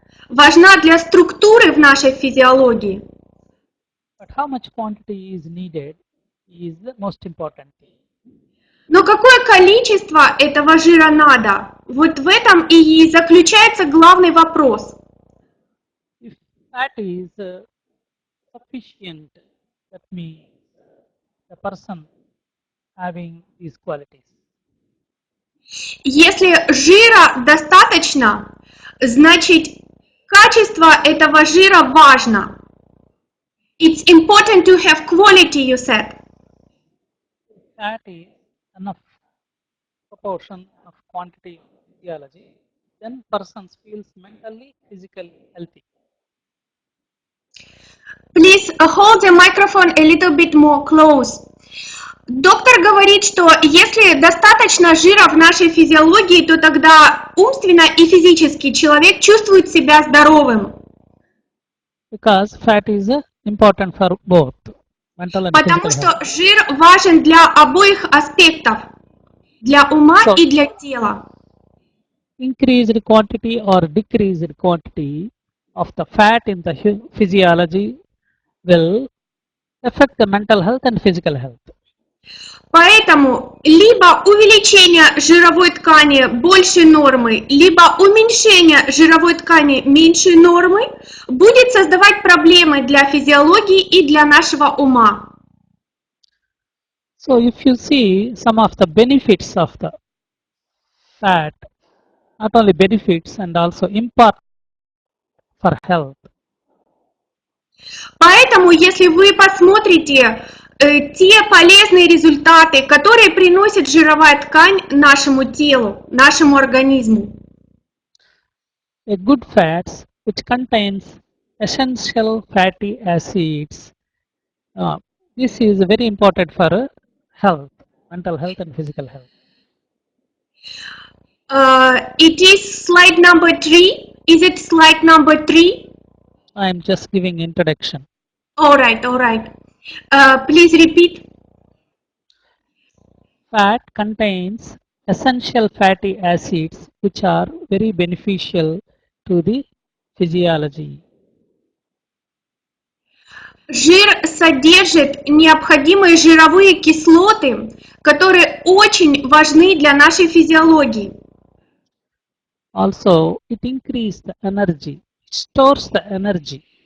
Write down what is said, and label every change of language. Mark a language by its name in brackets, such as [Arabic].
[Russian] Важна для структуры в нашей физиологии. [English] But how much quantity is needed is the most important thing. [Russian] Но какое количество этого жира надо? Вот в этом и заключается главный вопрос. [English] If fat is sufficient, that means the person having these qualities. [Russian] Если жира достаточно, значит качество этого жира важно. [English] It's important to have quality, you said. If fat is enough proportion of quantity of physiology, then person feels mentally, physically healthy. Please hold the microphone a little bit more close. [Russian] Доктор говорит, что если достаточно жира в нашей физиологии, то тогда умственно и физически человек чувствует себя здоровым. [English] Because fat is important for both mental and [Russian] Потому [English] physical [Russian] что [English] health. [Russian] жир важен для обоих аспектов, для ума и для тела. [English] Increased quantity or decreased quantity of the fat in the physiology will affect the mental health and physical health. [Russian] Поэтому либо увеличение жировой ткани больше нормы, либо уменьшение жировой ткани меньше нормы будет создавать проблемы для физиологии и для нашего ума. [English] So if you see some of the benefits of the fat, not only benefits and also important for health. [Russian] Поэтому, если вы посмотрите те полезные результаты, которые приносит жировая ткань нашему телу, нашему организму. [English] A good fats which contains essential fatty acids. This is very important for health, mental health and physical health. It is slide number 3. Is it slide number 3? I am just giving introduction. All right. Please repeat. Fat contains essential fatty acids which are very beneficial to the physiology. [Russian] Жир содержит необходимые жировые кислоты, которые очень важны для нашей физиологии. [English] Also, it increases the energy, it stores the energy.